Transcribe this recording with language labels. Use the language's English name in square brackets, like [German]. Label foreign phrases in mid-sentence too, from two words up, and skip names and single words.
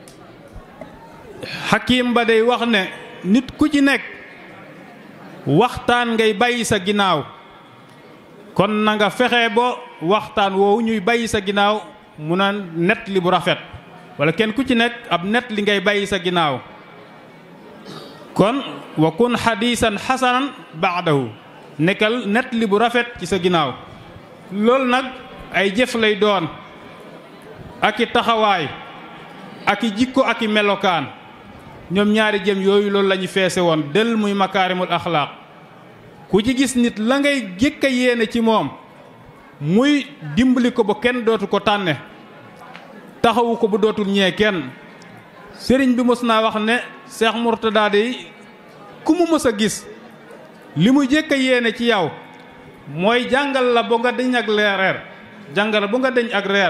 [Wolof] Hakim ba day wax ne nit ku ci nekk waxtaan ngay bàyyi sa ginnaaw kon na nga fexe ba waxtaan woowu ñuy bàyyi sa ginnaaw mu naan net li bu rafet wala kenn ku ci nekk ab net li ngay bàyyi sa ginnaaw kon [Arabic] وكن حديثا حسنا بعده [Wolof] nekkal net li bu rafet ci sa ginnaaw loolu nag ay jëf lay doon ak i taxawaay ak i jikko ak i melokaan ñoom ñaari jëm yooyu loolu la ñu feese woon del muy [Arabic] مكارم الأخلاق [Wolof] ku ci gis nit la ngay jëkk a yéene ci moom muy dimbali ko ba kenn dootu ko tànne taxawu ko bu dootul ñee kenn sëriñ bi mos naa wax ne Cheikh Mourtada de ku mu mës a gis li mu jëkk a yéene ci yow mooy jàngal la ba nga deñ ak reer jàngal la ba nga deñ ak reer